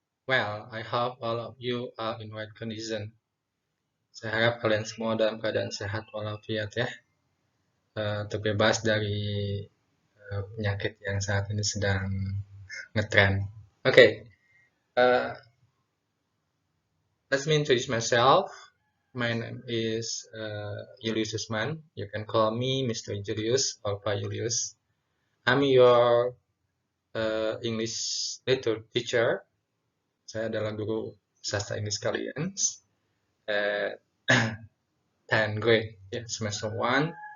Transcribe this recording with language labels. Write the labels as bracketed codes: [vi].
[en] Well, I hope all of you are in right condition. [id] Saya harap kalian semua dalam keadaan sehat walafiat ya, terbebas dari penyakit yang saat ini sedang ngetren. [en] Okay, let me introduce myself. My name is Julius Usman. You can call me Mr. Julius or Pak Julius. I'm your English literature teacher. [id] Saya adalah guru sastra Inggris kalian [en] at 10th grade, [id] semester 1.